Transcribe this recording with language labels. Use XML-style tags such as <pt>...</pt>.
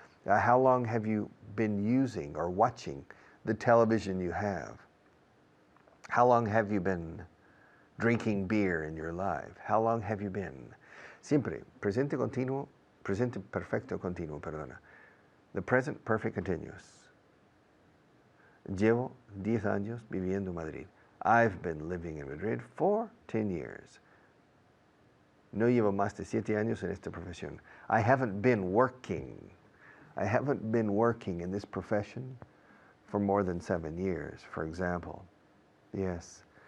<en>How long have you been using or watching the television you have? How long have you been drinking beer in your life? How long have you been?</en> <es>Siempre, presente continuo, presente perfecto continuo, perdona.</es> <en>The present perfect continuous.</en> <es>Llevo 10 años viviendo en Madrid.</es> <en>I've been living in Madrid for 10 years.</en> <es>No llevo más de 7 años en esta profesión.</es> <en>I haven't been working. I haven't been working in this profession for more than 7 years, for example. Yes.</en>